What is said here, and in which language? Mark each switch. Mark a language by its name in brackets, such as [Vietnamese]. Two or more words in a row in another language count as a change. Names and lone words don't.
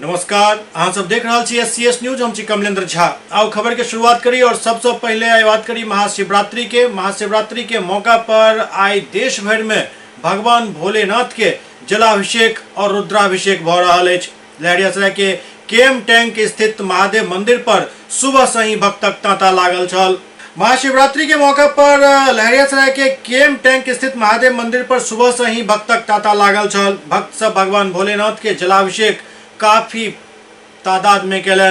[Maithili] नमस्कार, अहाँ सब देख रहा छी SCS न्यूज। हम छी कमलेंद्र झा। आओ खबर के शुरुआत करी और सबसे पहले आई बात करी महाशिवरात्रि के मौका पर आई देश भर में भगवान भोलेनाथ के जलाभिषेक और रुद्राभिषेक भ रहल अछि। लहरियासराय के केएम टैंक स्थित महादेव मंदिर पर सुबह से ही भक्तक तांता लागल छल। महाशिवरात्रि के मौका पर लहरियासराय के केएम टैंक स्थित महादेव मंदिर पर सुबह से ही भक्तक तांता लागल छल। भक्त सब भगवान भोलेनाथ के जलाभिषेक काफी तादाद में केलन।